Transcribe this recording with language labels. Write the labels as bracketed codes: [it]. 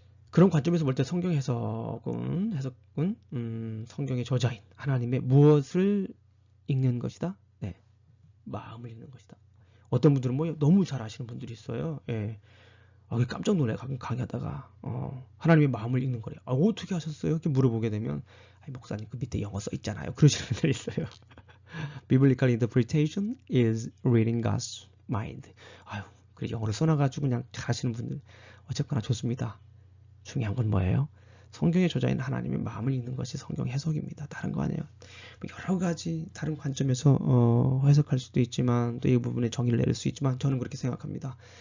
[ko] 그런 관점에서 볼 때 성경 해석은 성경의 저자인 하나님의 무엇을 읽는 것이다? 네, 마음을 읽는 것이다. 어떤 분들은 뭐 너무 잘 아시는 분들이 있어요. 예. 깜짝 놀라요. 가끔 강의하다가 하나님의 마음을 읽는 거래요. 어떻게 하셨어요? 이렇게 물어보게 되면 목사님 그 밑에 영어 써 있잖아요. 그러시는 분들이 있어요. [en] Biblical interpretation is reading God's mind. [ko] 그래 영어를 써놔가지고 그냥 잘 하시는 분들 어쨌거나 좋습니다. 중요한 건 뭐예요? 성경의 저자인 하나님의 마음을 읽는 것이 성경 해석입니다. 다른 거 아니에요. 여러 가지 다른 관점에서 해석할 수도 있지만 또 이 부분에 정의를 내릴 수 있지만 저는 그렇게 생각합니다.